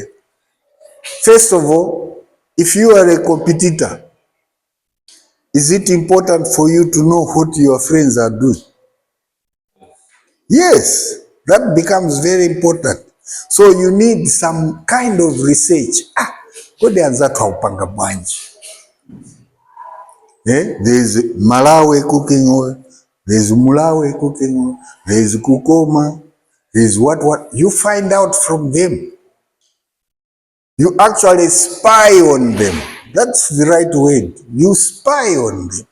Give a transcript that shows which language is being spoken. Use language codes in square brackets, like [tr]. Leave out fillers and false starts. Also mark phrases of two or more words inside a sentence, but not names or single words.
[en] First of all, if you are a competitor, Is it important for you to know what your friends are doing? Yes, that becomes very important. So you need some kind of research. [ny] Kodi anza twaupanga bwanji. [en] There's Malawi cooking oil, there's Mulawi cooking oil, there's Kukoma, there's what. You find out from them. You actually spy on them. That's the right word. You spy on them.